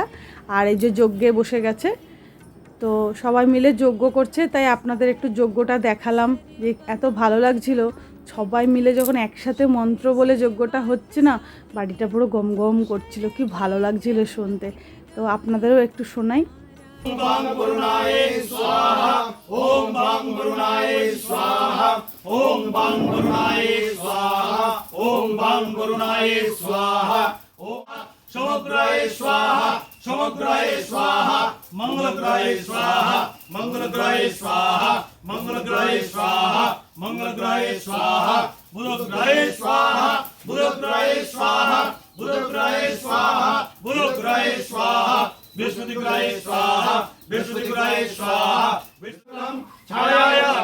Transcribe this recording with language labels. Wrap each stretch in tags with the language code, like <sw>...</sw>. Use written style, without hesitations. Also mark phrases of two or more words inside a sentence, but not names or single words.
<bn>আর এই যে যজ্ঞে বসে গেছে, তো সবাই মিলে যজ্ঞ করছে, তাই আপনাদের একটু যজ্ঞটা দেখালাম, যে এত ভালো লাগছিল সবাই মিলে যখন একসাথে মন্ত্র বলে যজ্ঞটা হচ্ছে না, বাড়িটা পুরো গম গম করছিল, কি ভালো লাগছিল শুনতে। তো আপনাদেরও একটু শোনাই।</bn> <sa>ওম বাং বরুণায় স্বাহা, ওম বাং বরুণায় স্বাহা, ওম বাং বরুণায় স্বাহা, ওম বাং বরুণায় স্বাহা, ওম সমগ্রায় স্বাহা, সমগ্রায় স্বাহা, মঙ্গলগ্রায় স্বাহা, মঙ্গলগ্রায় স্বাহা, মঙ্গলগ্রায় স্বাহা, মঙ্গলগ্রায় স্বাহা, বুধগ্রায় স্বাহা, বুধগ্রায় স্বাহা, বুধগ্রায় স্বাহা, বুধগ্রায় স্বাহা, বৃহস্পতিগ্রায় স্বাহা, বৃহস্পতিগ্রায় স্বাহা, বিষ্ণুম ছায়ায়</sa>